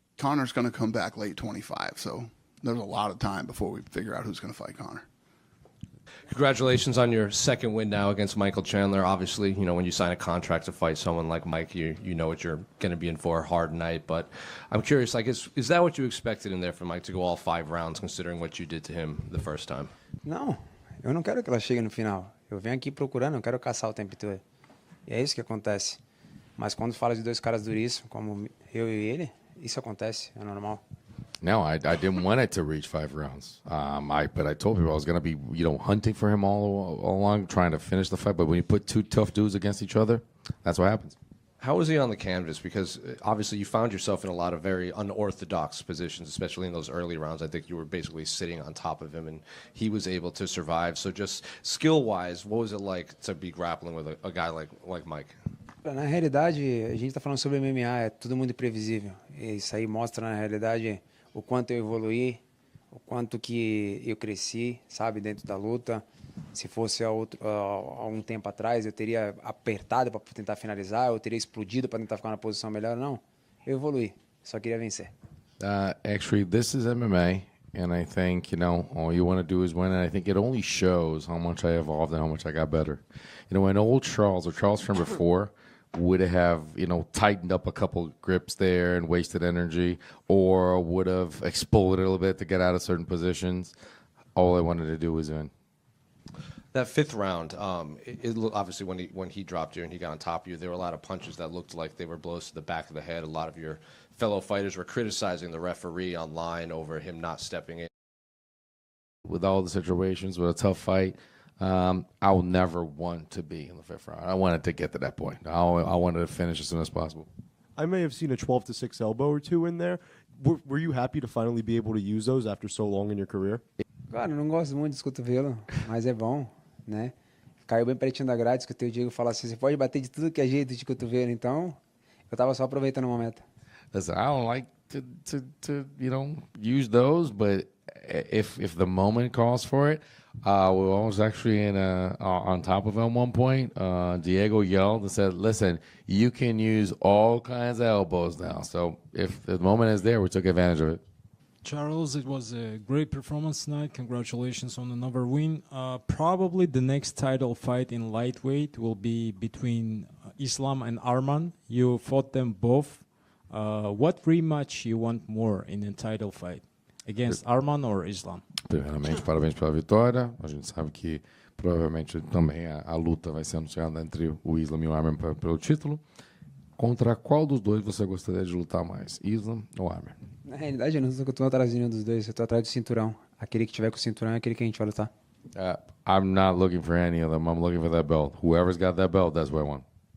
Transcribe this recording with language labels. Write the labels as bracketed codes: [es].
[en] Conor's going to come back late 25, so there's a lot of time before we figure out who's going to fight Conor. Congratulations on your second win now against Michael Chandler. Obviously, you know, when you sign a contract to fight someone like Mike, you know what you're going to be in for, a hard night. But I'm curious, like, is that what you expected in there for Mike to go all 5 rounds, considering what you did to him the first time? [pt] Não, eu não quero que ela chegue no final. Eu venho aqui procurando, eu quero caçar o tempo todo. E é isso que acontece. Mas quando fala de 2 caras duríssimos, como eu e ele, isso acontece, é normal. [en] No, I didn't want it to reach 5 rounds. But I told people I was going to be, hunting for him all along, trying to finish the fight. But when you put 2 tough dudes against each other, that's what happens. How was he on the canvas? Because obviously you found yourself in a lot of very unorthodox positions, especially in those early rounds. I think you were basically sitting on top of him, and he was able to survive. So just skill-wise, what was it like to be grappling with a guy like Mike? [pt] Na realidade, a gente está falando sobre MMA, é tudo muito imprevisível. E isso aí mostra, na realidade, o quanto eu evoluí, o quanto que eu cresci, sabe, dentro da luta. Se fosse há um tempo atrás, eu teria apertado para tentar finalizar, eu teria explodido para tentar ficar na posição melhor. Não, eu evoluí, só queria vencer. [en] Actually, this is MMA, and I think, all you want to do is win, and I think it only shows how much I evolved and how much I got better. When old Charles, or Charles from before, would have, tightened up a couple grips there and wasted energy, or would have exploded a little bit to get out of certain positions, all I wanted to do was win. That 5th round, obviously when he dropped you and he got on top of you, there were a lot of punches that looked like they were blows to the back of the head. A lot of your fellow fighters were criticizing the referee online over him not stepping in. With all the situations, with a tough fight, I'll never want to be in the 5th round. I wanted to get to that point. I wanted to finish as soon as possible. I may have seen a 12-6 elbow or 2 in there. Were you happy to finally be able to use those after so long in your career? [pt] Cara, eu não gosto muito desse cotovelo, mas é bom, né? Caiu bem pertinho da grade, escutei o Diego falar assim, você pode bater de tudo que é jeito de cotovelo, então eu tava só aproveitando o momento. [en] Listen, I don't like to use those, but if the moment calls for it, we was actually on top of him at one point. Diego yelled and said, listen, you can use all kinds of elbows now. So if the moment is there, we took advantage of it. Charles, it was a great performance tonight. Congratulations on another win. Probably the next title fight in lightweight will be between Islam and Arman. You fought them both. What rematch you want more in a title fight? Against Arman or Islam? [pt] Primeiramente, parabéns pela vitória. A gente sabe que provavelmente também a luta vai ser anunciada entre o Islam e o Arman pelo título. Contra qual dos dois você gostaria de lutar mais, Islam ou Arman? Na realidade, eu não estou atrás de nenhum dos dois, eu estou atrás do cinturão. Aquele que tiver com o cinturão é aquele que a gente vai lutar. [en] I'm not looking for any of them. I'm looking for that belt. Whoever's got that belt, that's what I want.